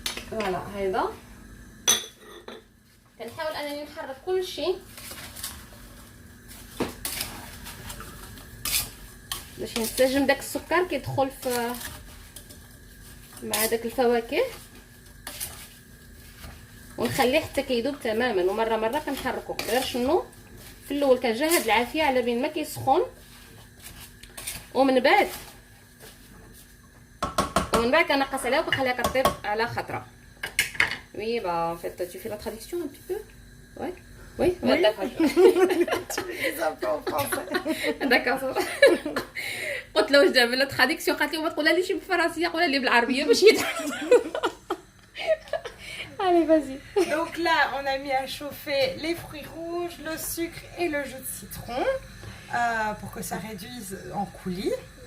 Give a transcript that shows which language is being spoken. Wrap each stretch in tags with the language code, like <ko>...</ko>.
<ar>فوالا هيدا كنحاول انني نحرك كل شيء باش ينسجم داك السكر كيدخل في مع داك الفواكه، ونخليه حتى كيذوب تماما. ومره مره كنحركو غير شنو في الاول كنجهد العافيه على بين ما كيسخن، ومن بعد كنقص عليها وكنخليها كطيب على خطره.</ar> <fr>Oui, bah en fait, tu fais la traduction un petit peu? Ouais. Oui, Oui. d'accord. Tu les as pas en français. D'accord.</fr> <ar>قلت له واش دابا لا تراديكسيون، قالت لي ما تقولها ليش بالفرنسيه، قولها لي بالعربيه باش يتعلم.</ar> <fr>Allez, vas-y. Donc là, on a mis à chauffer les fruits rouges, le sucre et le jus de citron pour que ça réduise en coulis.</fr>